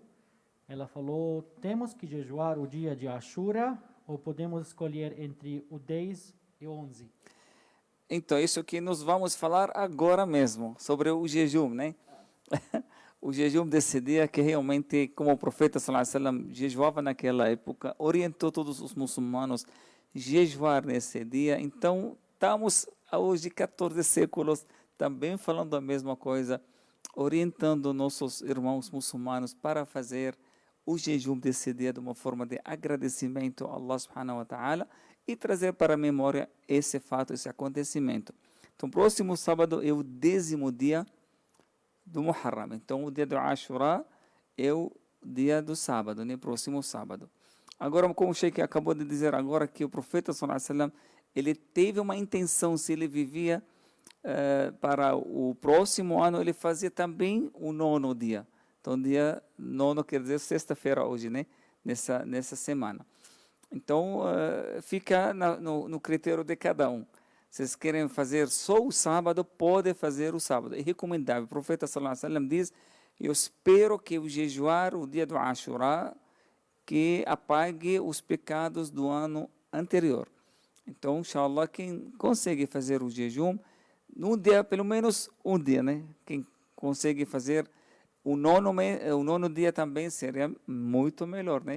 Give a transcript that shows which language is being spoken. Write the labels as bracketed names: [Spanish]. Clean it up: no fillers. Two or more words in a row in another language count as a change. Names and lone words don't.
[Portuguese] Ela falou, temos que jejuar o dia de Ashura ou podemos escolher entre o 10 e o 11? Então, isso que nós vamos falar agora mesmo, sobre o jejum, né? O jejum desse dia que realmente, como o profeta [Arabic] صلى الله عليه وسلم [Portuguese] jejuava naquela época, orientou todos os muçulmanos a jejuar nesse dia. Então, estamos hoje, 14 séculos, também falando a mesma coisa, orientando nossos irmãos muçulmanos para fazer o jejum desse dia de uma forma de agradecimento a [Arabic] الله سبحانه وتعالى [Portuguese] e trazer para a memória esse fato, esse acontecimento. Então, próximo sábado é o 10º dia do Muharram. Então, o dia do Ashura é o dia do sábado, né? Próximo sábado. Agora, como o Sheikh acabou de dizer agora, que o profeta [Arabic] صلى الله عليه وسلم, [Portuguese] ele teve uma intenção, se ele vivia para o próximo ano, ele fazia também o 9º dia. Então, dia 9 quer dizer sexta-feira hoje, né? Nessa semana. Então, fica no critério de cada um. Se vocês querem fazer só o sábado, pode fazer o sábado. É recomendável. O profeta [Arabic] صلى الله عليه وسلم [Portuguese] diz, eu espero que o jejuar o dia do Ashura, que apague os pecados do ano anterior. Então, inshallah, quem consegue fazer o jejum, num dia, pelo menos um dia, né? Quem consegue fazer o nono dia também seria muito melhor, né?